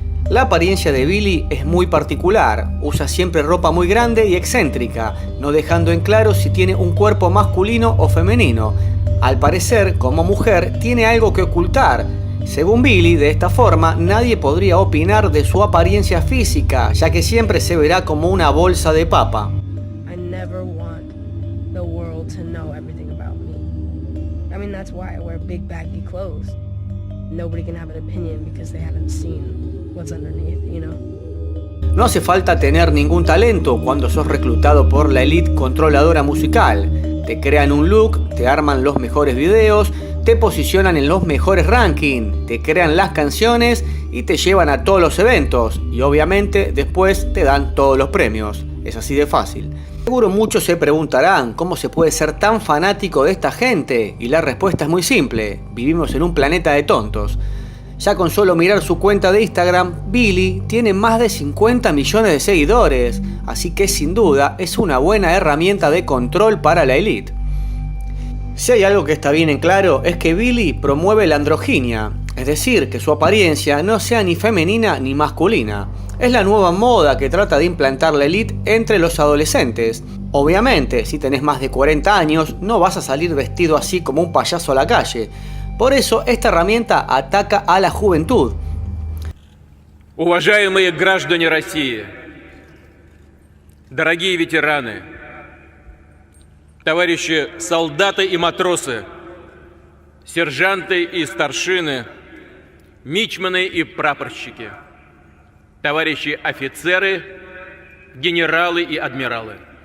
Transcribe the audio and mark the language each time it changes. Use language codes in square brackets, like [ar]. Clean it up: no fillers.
[es] La apariencia de Billie es muy particular, usa siempre ropa muy grande y excéntrica, no dejando en claro si tiene un cuerpo masculino o femenino. Al parecer, como mujer, tiene algo que ocultar Según Billy, de esta forma nadie podría opinar de su apariencia física, ya que siempre se verá como una bolsa de papa. [en] I never want the world to know everything about me. I mean, that's why I wear big baggy clothes. Nobody can have an opinion because they haven't seen what's underneath, you know? [es] No hace falta tener ningún talento cuando sos reclutado por la élite controladora musical. Te crean un look, te arman los mejores videos, te posicionan en los mejores rankings, te crean las canciones y te llevan a todos los eventos. Y obviamente después te dan todos los premios. Es así de fácil. Seguro muchos se preguntarán cómo se puede ser tan fanático de esta gente. Y la respuesta es muy simple. Vivimos en un planeta de tontos. Ya con solo mirar su cuenta de Instagram, Billy tiene más de 50 millones de seguidores, así que sin duda es una buena herramienta de control para la élite. Si hay algo que está bien en claro es que Billy promueve la androginia, es decir, que su apariencia no sea ni femenina ni masculina. Es la nueva moda que trata de implantar la élite entre los adolescentes. Obviamente, si tenés más de 40 años, no vas a salir vestido así como un payaso a la calle. Por eso, esta herramienta ataca a la juventud. [ru] Уважаемые граждане России, дорогие ветераны, товарищи солдаты и матросы, сержанты и старшины, мичманы и прапорщики, товарищи офицеры, генералы и адмиралы.